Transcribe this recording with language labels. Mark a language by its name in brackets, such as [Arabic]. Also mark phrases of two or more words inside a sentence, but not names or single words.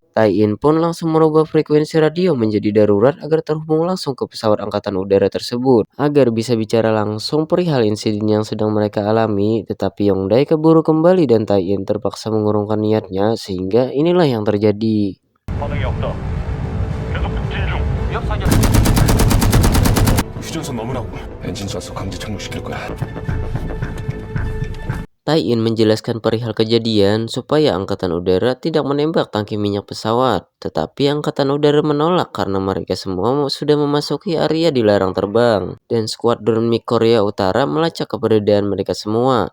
[Indonesian] Tai-in pun langsung merubah frekuensi radio menjadi darurat agar terhubung langsung ke pesawat angkatan udara tersebut, agar bisa bicara langsung perihal insiden yang sedang mereka alami. Tetapi Yongdae keburu kembali dan Tai-in terpaksa mengurungkan niatnya, sehingga inilah yang terjadi. [Korean] 휴전선 넘으라고. 엔진 쏴서 강제 착륙시킬 거야. [Indonesian] Tai-in menjelaskan perihal kejadian supaya angkatan udara tidak menembak tangki minyak pesawat, tetapi angkatan udara menolak karena mereka semua sudah memasuki area dilarang terbang, dan skuadron MiG Korea Utara melacak keberadaan mereka semua.